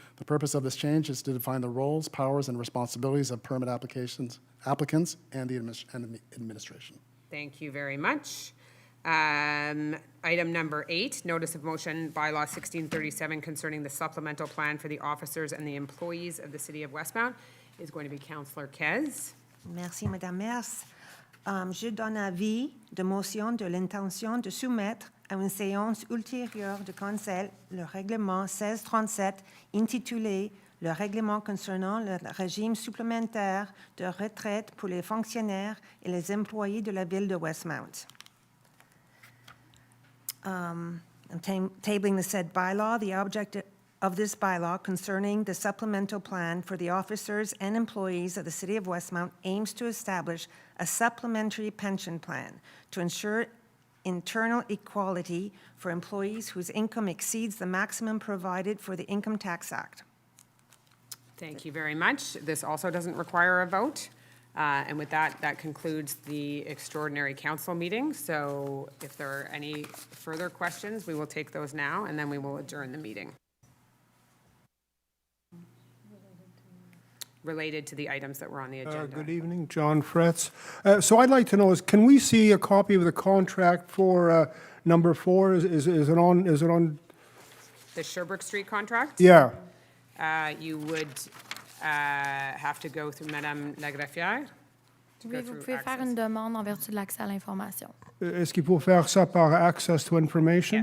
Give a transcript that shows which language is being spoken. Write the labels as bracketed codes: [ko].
[en] The purpose of this change is to define the roles, powers, and responsibilities of permit applicants, and the administration. Thank you very much. Item number 8, notice of motion, bylaw 1637 concerning the supplemental plan for the officers and the employees of the city of Westmount is going to be Councillor Kez. [fr] Merci, Madame Maire. Je donne avis de motion de l'intention de soumettre à une séance ultérieure de conseil le règlement 1637 intitulé « Le règlement concernant le régime supplémentaire de retraite pour les fonctionnaires et les employés de la ville de Westmount ». [en] I'm tabling the said bylaw. The object of this bylaw concerning the supplemental plan for the officers and employees of the City of Westmount aims to establish a supplementary pension plan to ensure internal equality for employees whose income exceeds the maximum provided for the Income Tax Act. Thank you very much. This also doesn't require a vote. And with that, that concludes the extraordinary council meeting. So if there are any further questions, we will take those now, and then we will adjourn the meeting. Related to the items that were on the agenda. Good evening, John Fretz. So I'd like to know can we see a copy of the contract for number 4? Is it on? The Sherbrooke Street contract? Yeah. You would have to go through Madame la greffière. [fr] Oui, vous pouvez faire une demande en vertu de l'accès à l'information. Est-ce qu'il faut faire ça par [en] access to information?